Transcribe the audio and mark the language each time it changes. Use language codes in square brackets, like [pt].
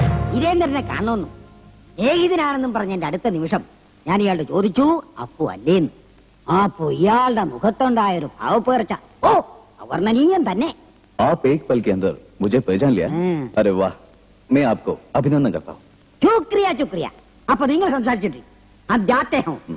[ml] വീരേന്ദ്രനെ കാണുന്നു, സ്നേഹിതനാണെന്നും പറഞ്ഞ എന്റെ അടുത്ത നിമിഷം ഞാൻ ഇയാളുടെ ചോദിച്ചു അപ്പു അല്ലേന്ന്. അപ്പു ഇയാളുടെ മുഖത്തുണ്ടായ ഒരു ഭാവപ്പേർച്ച ഓ അവർണ്ണനീയം തന്നെ. [hi] आप एक पल के अंदर मुझे पहचान लिया? अरे वाह, मैं आपको अभिनंदन करता हूँ. शुक्रिया शुक्रिया. [ml] അപ്പൊ നിങ്ങൾ സംസാരിച്ചിട്ട് [hi] अब जाते हैं.